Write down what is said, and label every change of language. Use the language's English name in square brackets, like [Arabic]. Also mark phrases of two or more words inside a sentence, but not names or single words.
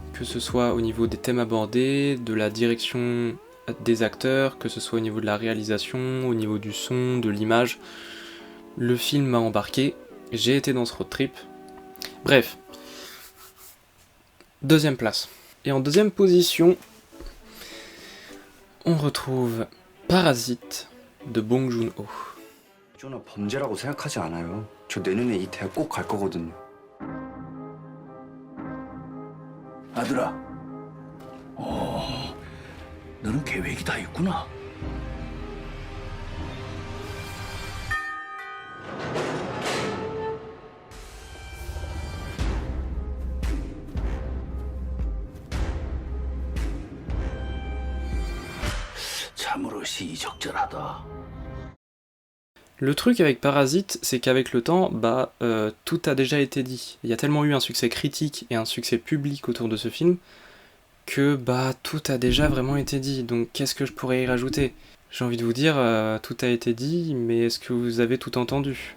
[French] Que ce soit au niveau des thèmes abordés, de la direction des acteurs, que ce soit au niveau de la réalisation, au niveau du son, de l'image. Le film m'a embarqué, j'ai été dans ce road trip. Bref. Deuxième place. Et en deuxième position, on retrouve Parasite de Bong Joon-ho. [Korean] 저는 범죄라고 생각하지 않아요. 저 내년에 이 대학 꼭 갈 거거든요. 아들아, 너는 계획이 다 있구나. 참으로 시의적절하다. [French] Le truc avec Parasite, c'est qu'avec le temps, tout a déjà été dit. Il y a tellement eu un succès critique et un succès public autour de ce film que tout a déjà vraiment été dit. Donc qu'est-ce que je pourrais y rajouter ? J'ai envie de vous dire, tout a été dit, mais est-ce que vous avez tout entendu ?